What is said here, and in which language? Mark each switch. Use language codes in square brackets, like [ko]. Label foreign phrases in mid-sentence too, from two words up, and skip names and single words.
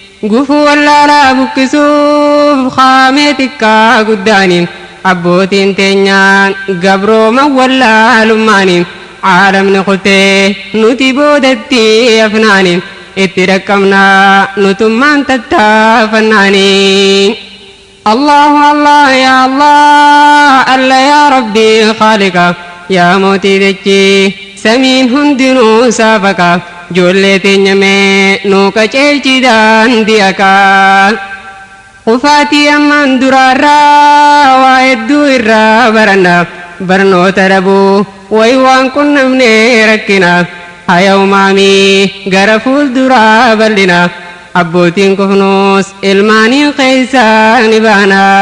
[om] Gufuu wallaalaa buqqisuuf kaamee xiqqaa guddaani, abbootiin teenyaan gabrooma wallaalummaani, caalamni kutee nuti boodatti afnaani, itti dhaqqabnaa nutummaan tattaafannaani. [ar] الله الله، يا الله، الله، يا ربي، خالقا, [om] ya mootii dachii, samiin hundinuu saafaka, ijoollee teenya mee nuu kajeelchi daandii akka. Kufaatii ammaan duraarraa waa hedduu irraa baranna, barnoota dhabuu wayi waan qunnamnee rakkina, hayya umaamii gara fuulduraa bal'ina, Abbootiin kufnuus ilmaaniin keessaa ni baana.